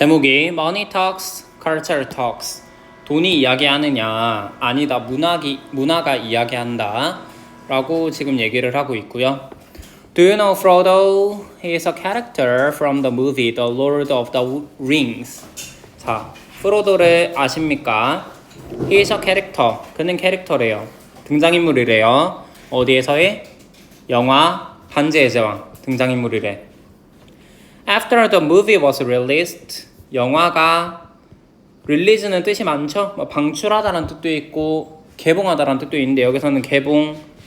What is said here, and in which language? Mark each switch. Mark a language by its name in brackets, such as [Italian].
[Korean] 제목이 Money Talks, Culture Talks. 돈이 이야기하느냐? 아니다. 문화가 이야기한다. 라고 지금 얘기를 하고 있고요. [English] Do you know Frodo? He is a character from the movie The Lord of the Rings. [Korean] 자, 프로도를 아십니까? [English] He is a character. [Korean] 그는 캐릭터래요. 등장인물이래요. 어디에서의? 영화 반지의 제왕 등장인물이래. [English] After the movie was released, [Korean] 영화가 release는 뜻이 많죠. 방출하다라는 뜻도 있고 개봉하다라는 뜻도 있는데 여기서는 개봉하다.